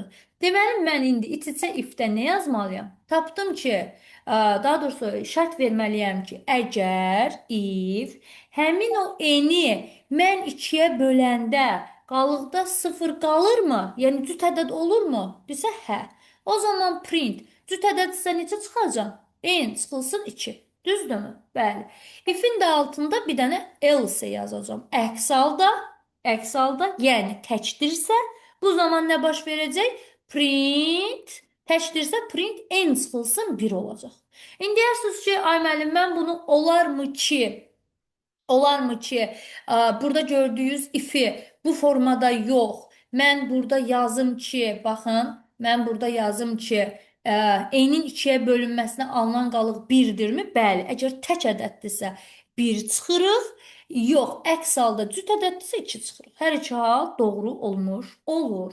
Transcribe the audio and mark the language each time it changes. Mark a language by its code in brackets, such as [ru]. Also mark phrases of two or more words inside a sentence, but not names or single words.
[az] Deməli, mən indi iç-içə if-də nə yazmalıyam? Tapdım ki, daha doğrusu şərt verməliyəm ki, əgər if həmin o n-i mən 2-yə böləndə qalıqda 0 qalırmı? Yəni cüt ədəd olurmu? Desə hə. O zaman print cüt ədəd isə necə çıxacaq? N çıxılsın 2. Düzdürmü? Bəli. If-in də altında bir dənə else yazacağım. Əks halda, yəni təkdirsə, bu zaman nə baş verəcək? Print, təkdirsə print n çıxılsın 1 olacaq. İndi deyirsiniz ki, ay müəllim, mən bunu olarmı ki, burada gördüyünüz if-i bu formada yox. Mən burada yazım ki, baxın, mən burada yazım ki, n-in 2-yə bölünməsinə alınan qalıq 1-dirmi? Bəli. Əgər tək ədəddirsə 1 çıxırıq. Yox, əks halda cüt ədəddirsə 2 çıxırıq. Hər iki hal doğru olmuş olur.